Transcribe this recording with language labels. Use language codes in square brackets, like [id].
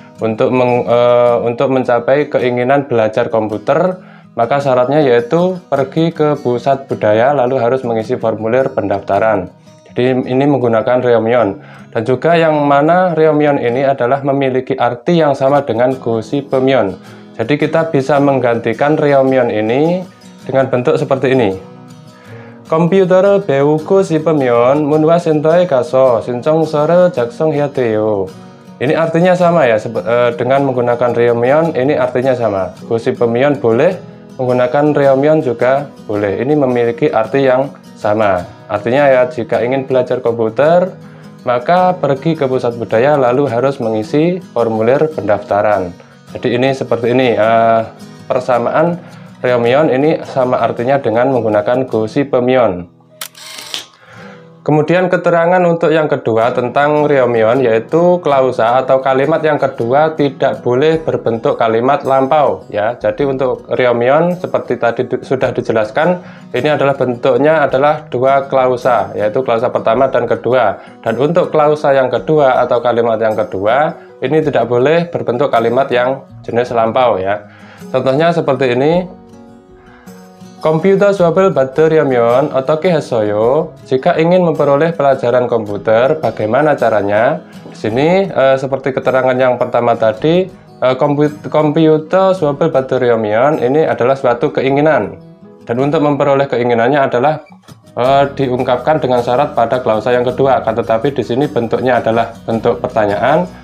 [id] Untuk mencapai keinginan belajar komputer, maka syaratnya yaitu pergi ke pusat budaya lalu harus mengisi formulir pendaftaran. Jadi ini menggunakan Ryomyeon, dan juga yang mana Ryomyeon ini adalah memiliki arti yang sama dengan Gosipyeon. Jadi kita bisa menggantikan Ryomyeon ini dengan bentuk seperti ini. [ko] Komputer 배우고 싶으면 문화 센터에 가서 신청서를 작성해야 돼요. [id] Ini artinya sama ya, dengan menggunakan Ryomyeon ini artinya sama. Gosipyeon boleh, menggunakan Ryomyeon juga boleh. Ini memiliki arti yang sama. Artinya ya, jika ingin belajar komputer, maka pergi ke pusat budaya lalu harus mengisi formulir pendaftaran. Jadi ini seperti ini, persamaan Ryomyeon ini sama artinya dengan menggunakan Gosipyeon. Kemudian keterangan untuk yang kedua tentang Ryomyeon, yaitu klausa atau kalimat yang kedua tidak boleh berbentuk kalimat lampau ya. Jadi untuk Ryomyeon seperti tadi sudah dijelaskan, ini adalah bentuknya adalah dua klausa, yaitu klausa pertama dan kedua. Dan untuk klausa yang kedua atau kalimat yang kedua ini tidak boleh berbentuk kalimat yang jenis lampau ya. Contohnya seperti ini. [ko] Komputer 수업을 받으려면 어떻게 했어요? [id] Jika ingin memperoleh pelajaran komputer, bagaimana caranya? Di sini seperti keterangan yang pertama tadi, komputer [ko] 수업을 받으려면 [id] ini adalah suatu keinginan. Dan untuk memperoleh keinginannya adalah diungkapkan dengan syarat pada klausa yang kedua. Akan tetapi di sini bentuknya adalah bentuk pertanyaan.